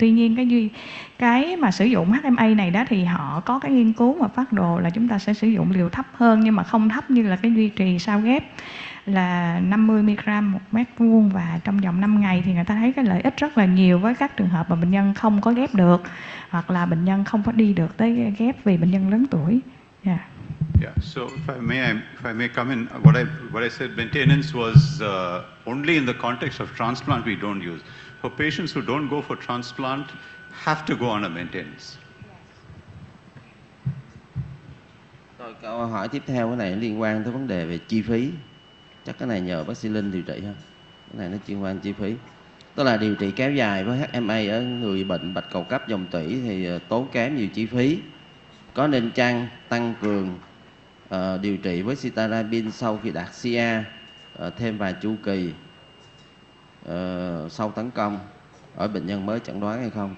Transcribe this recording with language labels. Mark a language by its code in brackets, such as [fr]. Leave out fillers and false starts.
[vi] Tuy nhiên cái mà sử dụng HMA này đó thì họ có cái nghiên cứu mà phác đồ là chúng ta sẽ sử dụng liều thấp hơn, nhưng mà không thấp như là cái duy trì sau ghép là 50 mg một mét vuông, và trong vòng 5 ngày thì người ta thấy cái lợi ích rất là nhiều với các trường hợp mà bệnh nhân không có ghép được, hoặc là bệnh nhân không có đi được tới ghép vì bệnh nhân lớn tuổi. [en] Yeah. Yeah, so if I may come in, what I said, maintenance was only in the context of transplant we don't use. For patients who don't go for transplant, have to go on a maintenance. [vi] Rồi câu hỏi tiếp theo, cái này liên quan tới vấn đề về chi phí. Chắc cái này nhờ bác sĩ Linh điều trị ha. Cái này nó chuyên quan chi phí. Tức là điều trị kéo dài với HMA ở người bệnh bạch cầu cấp dòng tủy thì tốn kém nhiều chi phí. Có nên tăng cường điều trị với cytarabine sau khi đạt CA thêm vài chu kỳ sau tấn công ở bệnh nhân mới chẩn đoán hay không?